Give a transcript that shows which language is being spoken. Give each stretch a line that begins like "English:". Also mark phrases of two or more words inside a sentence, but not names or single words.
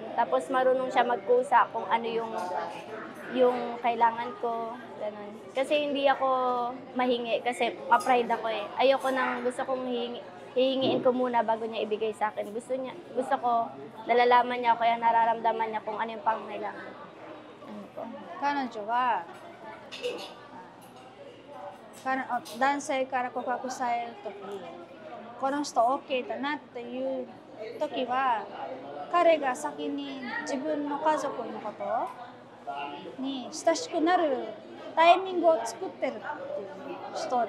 Filipino: Tapos marunong siya magkusa kung ano yung kailangan ko. Ganun. Kasi hindi ako mahingi, kasi ma-pride ako eh. Ayoko gusto kong hihingiin ko muna bago niya ibigay sa akin. Gusto ko, nalalaman niya, kaya nararamdaman niya kung ano yung pangangailangan.
Japanese: 彼女は男性から告白されるとき、この人 OK だなっていうときは、彼が先に自分の家族のことに親しくなるタイミングを作ってるっていう人だって。